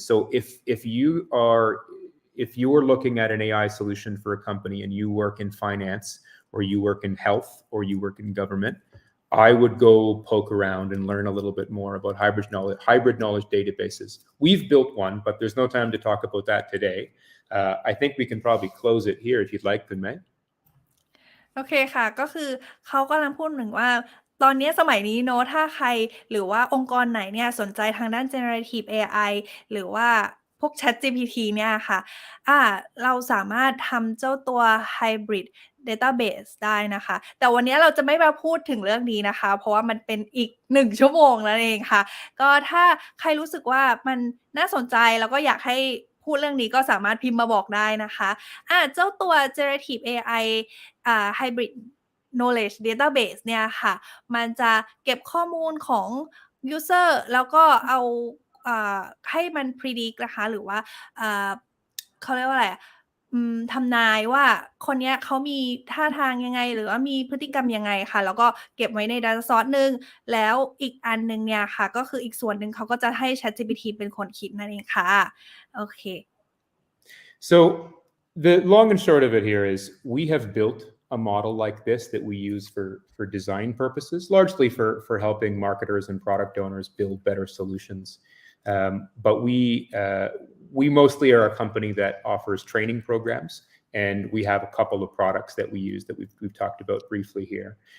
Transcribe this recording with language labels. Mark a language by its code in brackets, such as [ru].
[en] So if you are looking at an AI solution for a company and you work in finance or you work in health or you work in government, I would go poke around and learn a little bit more about hybrid knowledge databases. We've built one, but there's no time to talk about that today. I think we can probably close it here if you'd like, Kunmei. [th] โอเคค่ะก็คือเขากำลังพูดถึงว่าตอนนี้สมัยนี้เนาะถ้าใครหรือว่าองค์กรไหนเนี่ยสนใจทางด้าน generative AI หรือว่าพวก ChatGPT เนี่ยค่ะ เราสามารถทำเจ้าตัว hybrid database ได้นะคะแต่วันนี้เราจะไม่มาพูดถึงเรื่องนี้นะคะเพราะว่ามันเป็นอีก1ชั่วโมงนั่นเองค่ะก็ถ้าใครรู้สึกว่ามันน่าสนใจแล้วก็อยากให้พูดเรื่องนี้ก็สามารถพิมพ์มาบอกได้นะคะเจ้าตัว generative AI hybrid knowledge database เนี่ยค่ะมันจะเก็บข้อมูลของ user แล้วก็เอาให้มัน predict นะคะหรือว่า เขาเรียกว่าอะไรทำนายว่าคนเนี้ยเขามีท่าทางยังไงหรือว่ามีพฤติกรรมยังไงค่ะแล้วก็เก็บไว้ใน data source หนึ่งแล้วอีกอันหนึ่งเนี่ยค่ะก็คืออีกส่วนหนึ่งเขาก็จะให้ ChatGPT เป็นคนคิดนั่นเองค่ะโอเค [en] So the long and short of it here is we have built a model like this that we use for design purposes, largely for helping marketers and product owners build better solutions. But we mostly are a company that offers training programs, and we have a couple of products that we use that we've talked about briefly here.